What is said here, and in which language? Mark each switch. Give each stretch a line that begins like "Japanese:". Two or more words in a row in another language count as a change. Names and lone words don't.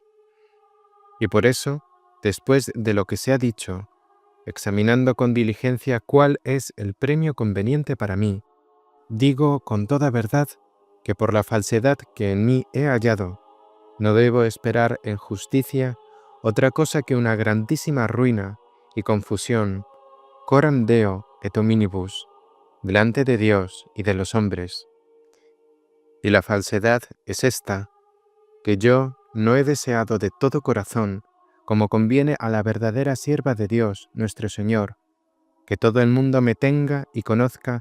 Spanish: Y por eso, después de lo que se ha dicho, examinando con diligencia cuál es el premio conveniente para mí, digo con toda verdad que por la falsedad que en mí he hallado, no debo esperar en justicia otra cosa que una grandísima ruina y confusión,
Latin: coram Deo et hominibus,
Spanish: delante de Dios y de los hombres. Y la falsedad es esta, que yo no he deseado de todo corazón, como conviene a la verdadera sierva de Dios, nuestro Señor, que todo el mundo me tenga y conozca